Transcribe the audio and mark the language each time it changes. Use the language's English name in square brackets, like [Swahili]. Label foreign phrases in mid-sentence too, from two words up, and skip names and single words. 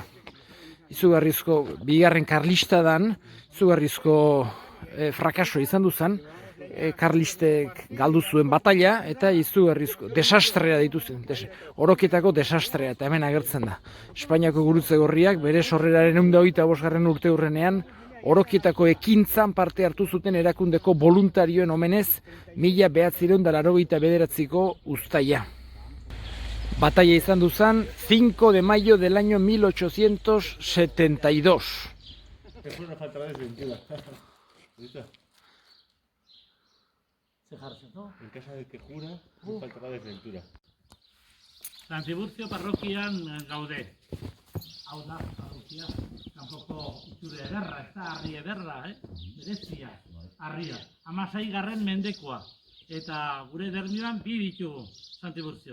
[Basque] Izugarrizko bigarren karlistadan, izugarrizko frakaso izan duzan, karlistek galdu zuen batalla eta izugarrizko desastrea dituzen, Orokietako desastrea, eta hemen agertzen da. Espainiako Gurutze Gorriak bere sorreraren 125. urte hurrenean Orokietako ekintzan parte hartu zuten erakundeko voluntarioen omenez 1989ko uztaia. Batalla izan duzan [Spanish] 5 de mayo del año 1872. Que fue una falta de desventura. En casa del que jura, no faltará desventura. [Basque] San Tiburcio parrokian gaude. Hau da, parrokia, kanpoko itxure ederra, ez da, harri ederra, berezia, harria. 16. mendekoa. Eta gure dermioan bi ditugu, San Tiburcio.